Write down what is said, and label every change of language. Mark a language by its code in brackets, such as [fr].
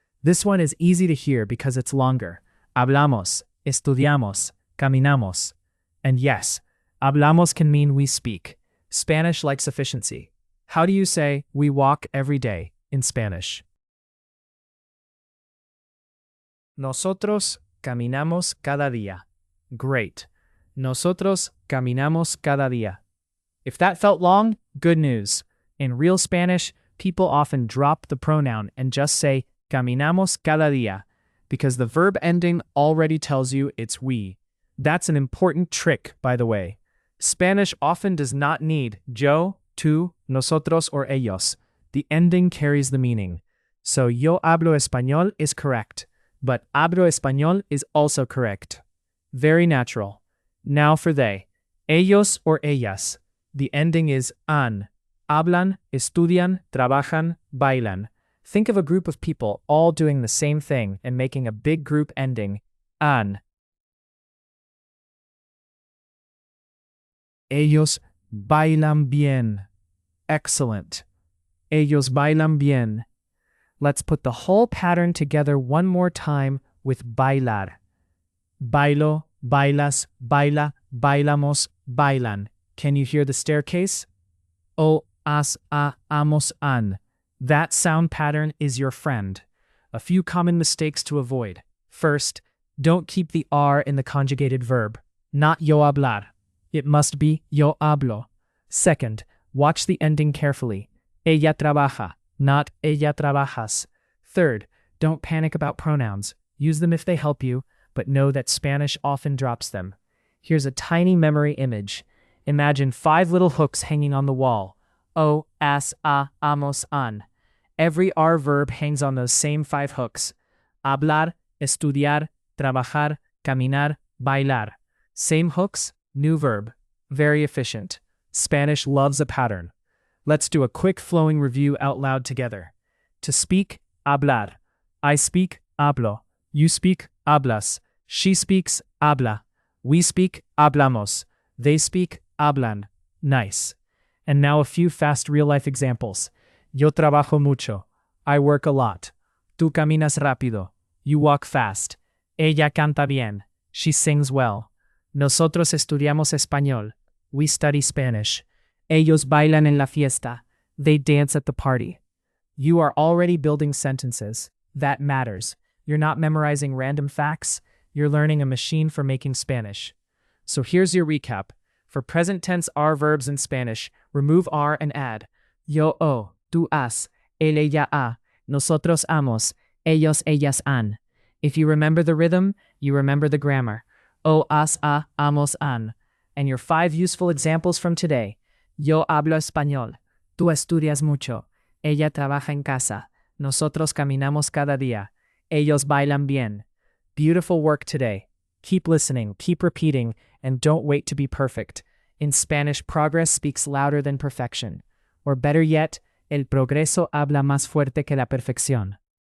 [en] This one is easy to hear because it's longer. [es] Hablamos, estudiamos, caminamos. [en] And yes, hablamos can mean we speak. Spanish likes efficiency. How do you say we walk every day in Spanish? [es] Nosotros caminamos cada día. Great. Nosotros caminamos cada día. [en] If that felt long, good news. In real Spanish, people often drop the pronoun and just say [es] caminamos cada día [en] because the verb ending already tells you it's we. That's an important trick, by the way. Spanish often does not need yo, tú, nosotros, or ellos. The ending carries the meaning. So [es] yo hablo español [en] is correct, but [es] hablo español [en] is also correct. Very natural. Now for they. Ellos or ellas. The ending is an. [es] Hablan, estudian, trabajan, bailan. [en] Think of a group of people all doing the same thing and making a big group ending, an. [es] Ellos bailan bien. Excellent. Ellos bailan bien. [en] Let's put the whole pattern together one more time with bailar. [es] Bailo, bailas, baila, bailamos, bailan. [en] Can you hear the staircase? O, as, a, amos, an. That sound pattern is your friend. A few common mistakes to avoid. First, don't keep the R in the conjugated verb. Not yo hablar. It must be yo hablo. Second, watch the ending carefully. [es] Ella trabaja, not ella trabajas. [en] Third, don't panic about pronouns. Use them if they help you, but know that Spanish often drops them. Here's a tiny memory image. Imagine 5 little hooks hanging on the wall. O, as, a, amos, an. Every R verb hangs on those same 5 hooks. [es] Hablar, estudiar, trabajar, caminar, bailar. [en] Same hooks, new verb. Very efficient. Spanish loves a pattern. Let's do a quick flowing review out loud together. To speak, hablar. I speak, hablo. You speak, hablas. She speaks, habla. We speak, hablamos. They speak, hablan. Nice. And now a few fast real-life examples. [es] Yo trabajo mucho. [en] I work a lot. [es] Tú caminas rápido. [en] You walk fast. [es] Ella canta bien. [en] She sings well. [es] Nosotros estudiamos español. [en] We study Spanish. [es] Ellos bailan en la fiesta. [en] They dance at the party. You are already building sentences. That matters. You're not memorizing random facts. You're learning a machine for making Spanish. So here's your recap. For present tense R verbs in Spanish, remove R and add yo o, tú has, él ella ha, nosotros hamos, ellos ellas han. If you remember the rhythm, you remember the grammar. O, has, a, hamos, han. And your 5 useful examples from today. [es] Yo hablo español. Tú estudias mucho. Ella trabaja en casa. Nosotros caminamos cada día. Ellos bailan bien. [en] Beautiful work today. Keep listening, keep repeating, and don't wait to be perfect. In Spanish, progress speaks louder than perfection. Or better yet, [es] el progreso habla más fuerte que la perfección.